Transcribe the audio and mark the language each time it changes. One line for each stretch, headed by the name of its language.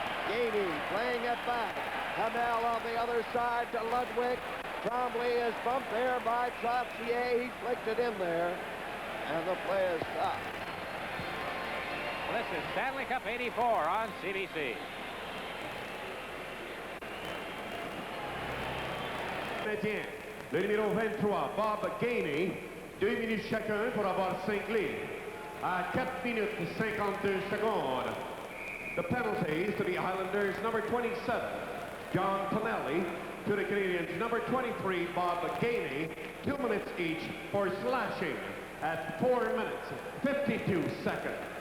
English: Gainey playing it back. Hamel on the other side to Ludwig. Trombley is bumped there by Trottier. He flicked it in there, and the play is stopped. Well, this is Stanley Cup 84 on CBC.
French: Canadien, le numéro 23, Bob Gainey, 2 minutes chacun pour avoir 5 lignes. À 4 minutes 52 secondes.
English: The penalties to the Islanders, number 27, John Tonelli, to the Canadians, number 23, Bob Gainey, 2 minutes each for slashing at 4 minutes, 52 seconds.